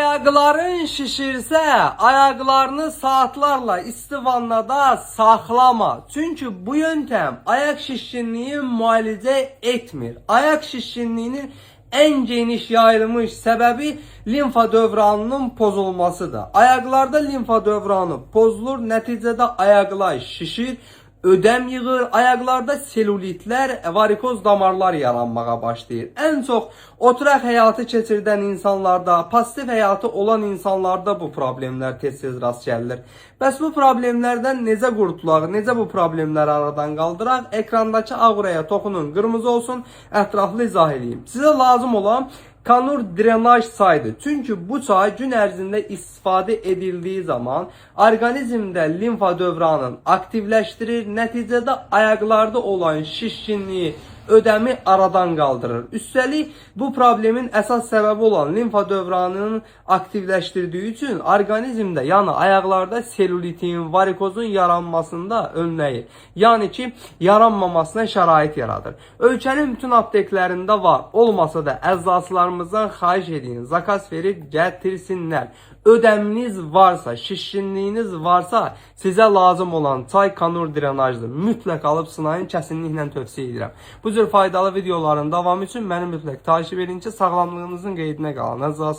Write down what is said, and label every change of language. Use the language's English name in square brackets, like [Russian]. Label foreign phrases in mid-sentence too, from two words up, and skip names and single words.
[Turkish] Ayakların şişirse ayaklarını saatlerle istivannada saklama. Çünkü bu yöntem ayak şişkinliği muayene etmir. Ayak şişkinliğinin en geniş yayılmış sebebi limfa dövranının pozulmasıdır. Ayaklarda limfa dövranı pozulur, neticede ayaklar şişir, ödem yığır, ayaklarda selülitler, varikoz damarlar [Azerbaijani] yaranmağa başlayır. En çok oturaq həyatı keçirdən insanlarda, pasiv həyatı olan insanlarda bu problemler tez-tez rast gəlir. Bəs bu problemlerden necə qurtulaq, necə bu problemləri aradan qaldıraq? Ekrandakı ağrıya toxunun, qırmızı olsun, ətraflı izah edeyim. Sizə lazım olan kanur drenaj çayıdır. Çünkü bu çay gün ərzində istifadə edildiği zaman organizmdə limfa dövranını aktivləşdirir. Nəticədə ayaqlarda olan şişkinliyi, ödemi aradan kaldırır. [Turkish] Üstelik bu problemin esas sebebi olan limfa dövranının aktivleştirdiği için organizmde yani ayaklarda selülitin, varikozun [Azerbaijani] yaranmasında önləyir. Yani ki yaranmamasına şərait yaradır. Ölkənin bütün apteklərində var. Olmasa da əczaçılarımızdan xahiş edin, zakas verib gətirsinlər. [Turkish] Ödeminiz varsa, şişkinliğiniz varsa size lazım olan çay kanur drenajdır. [Azerbaijani] Mütləq alıb sınayın, kəsinliklə tövsiyə edirəm. Bu cür faydalı videoların davamı için məni mütləq [Turkish] takip edin [Azerbaijani] ki, sağlamlığınızın qeydinə qalın.